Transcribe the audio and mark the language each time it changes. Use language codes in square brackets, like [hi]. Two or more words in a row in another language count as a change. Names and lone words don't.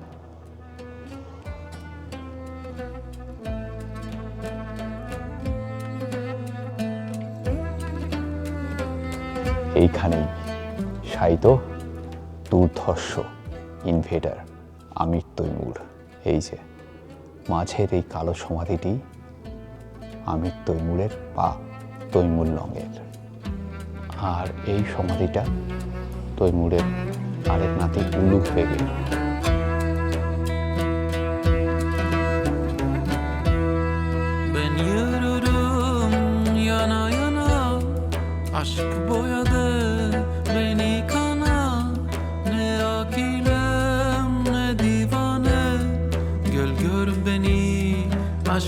[bn] এইখানেই শায়িত দুর্ধর্ষ ইনভেডার আমির তৈমুর। এই যে মাঝের এই কালো সমাধিটি আমির তৈমুরের বা তৈমুরলংয়ের, আর এই সমাধিটা তৈমুরের আরেক নাতি উলুঘ বেগের। [tr] Ben yürürüm yana yana, aşk boyadı beni kana. Ne akilem ne divane, gel gör beni